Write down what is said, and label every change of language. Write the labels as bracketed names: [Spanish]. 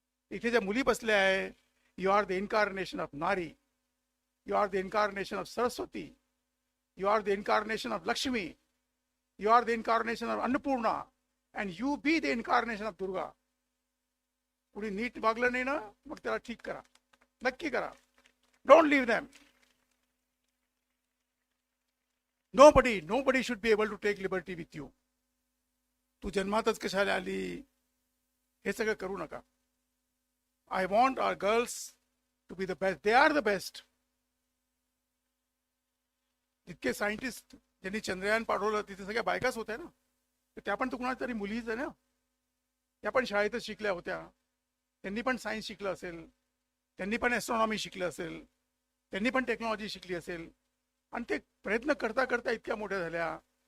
[Marathi] इथे ज्या मुली बसल्या आहे, [English] You are the incarnation of nari, you are the incarnation of Saraswati, you are the incarnation of Lakshmi, you are the incarnation of Annapurna, and you be the incarnation of Durga. [Marathi] कुणी नीट वागलं नाही ना, मग त्याला ठीक करा, नक्की करा. [English] Don't leave them. Nobody should be able to take liberty with you. [Marathi] तू जन्मातच कशाला आली हे सगळं करू नका. [English] I want our girls to be the best. They are the best. [Marathi] जितके सायंटिस्ट ज्यांनी चंद्रयान पाठवलं तिथे सगळ्या बायकाच होत्या ना, तर त्या पण तर कुणाला तरी मुलीच आहे ना. त्या पण शाळेतच शिकल्या होत्या, त्यांनी पण सायन्स शिकलं असेल, त्यांनी पण ॲस्ट्रॉनॉमी शिकलं असेल, त्यांनी पण टेक्नॉलॉजी शिकली असेल. आणि ते प्रयत्न करता करता इतक्या मोठ्या झाल्या